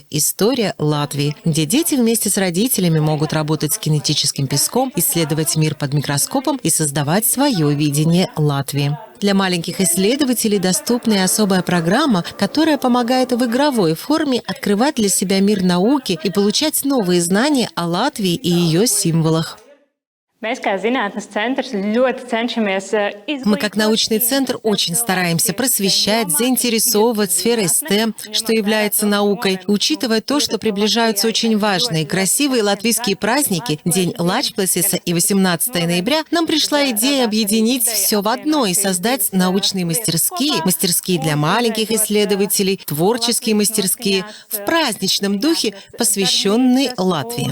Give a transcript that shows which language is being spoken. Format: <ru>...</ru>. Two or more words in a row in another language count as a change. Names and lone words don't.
<ru>История Латвии», где дети вместе с родителями могут работать с кинетическим песком, исследовать мир под микроскопом и создавать свое видение Латвии. Для маленьких исследователей доступна и особая программа, которая помогает в игровой форме открывать для себя мир науки и получать новые знания о Латвии и ее символах.</ru> <lv>Mēs kā zinātnes centrs ļoti cenšamies</lv> <ru>Мы, как научный центр, очень стараемся просвещать, заинтересовывать сферой STEM, что является наукой, учитывая то, что приближаются очень важные, красивые латвийские праздники, День Лачплесиса и 18 ноября, нам пришла идея объединить все в одно и создать научные мастерские, мастерские для маленьких исследователей, творческие мастерские, в праздничном духе, посвященные Латвии.</ru>